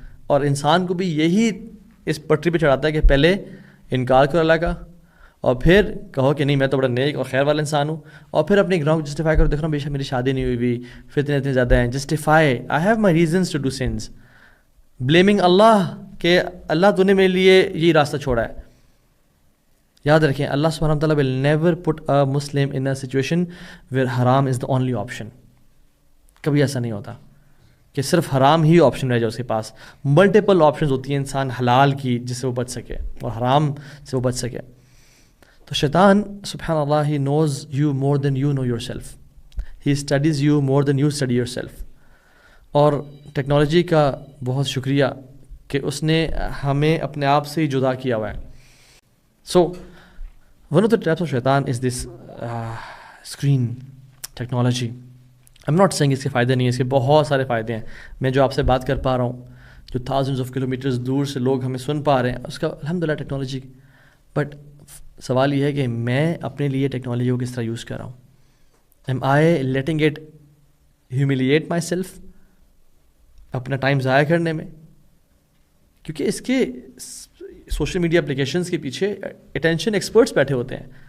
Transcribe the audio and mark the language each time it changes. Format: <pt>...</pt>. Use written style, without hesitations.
<ur>اور انسان کو بھی یہی اس پٹری پہ چڑھاتا ہے کہ پہلے انکار کرو اللہ کا، اور پھر کہو کہ نہیں میں تو بڑا نیک اور خیر والا انسان ہوں، اور پھر اپنے گناہوں کو جسٹیفائی کرو. دیکھ رہا ہوں بے شک میری شادی نہیں ہوئی بھی، فتنے اتنے زیادہ ہیں،</ur> <en>justify I have my reasons to do sins,</en> <ur>blaming اللہ کہ اللہ تو نے میرے لیے یہی راستہ چھوڑا ہے. یاد رکھیں</ur> <en>اللہ سبحانہ و تعالیٰ will never put a Muslim in a situation where حرام is the only option.</en> <ur>کبھی ایسا نہیں ہوتا کہ صرف حرام ہی آپشن رہ جائے اس کے پاس. ملٹیپل آپشنز ہوتی ہیں انسان حلال کی جس سے وہ بچ سکے اور حرام سے وہ بچ سکے.</ur> <en>تو شیطان سبحان اللہ he knows you more than you know yourself. He studies you more than you study yourself.</en> <ur>اور ٹیکنالوجی کا بہت شکریہ کہ اس نے ہمیں اپنے آپ سے ہی جدا کیا ہوا ہے.</ur> <en>سو one of the traps of shaitan is this screen technology. I'm not saying</en> <ur>اس کے فائدے نہیں ہیں، اس کے بہت سارے فائدے ہیں. میں جو آپ سے بات کر پا رہا ہوں، جو</ur> <en>thousands of kilometers</en> <ur>دور سے لوگ ہمیں سن پا رہے ہیں، اس کا الحمدللہ ٹیکنالوجی. بٹ سوال یہ ہے کہ میں اپنے لیے ٹیکنالوجی کو کس طرح یوز کر رہا ہوں.</ur> <en>Am I letting it humiliate myself</en> <ur>اپنا ٹائم ضائع کرنے میں؟ کیونکہ اس کے سوشل میڈیا اپلیکیشنز کے پیچھے اٹینشن ایکسپرٹس بیٹھے ہوتے ہیں.</ur>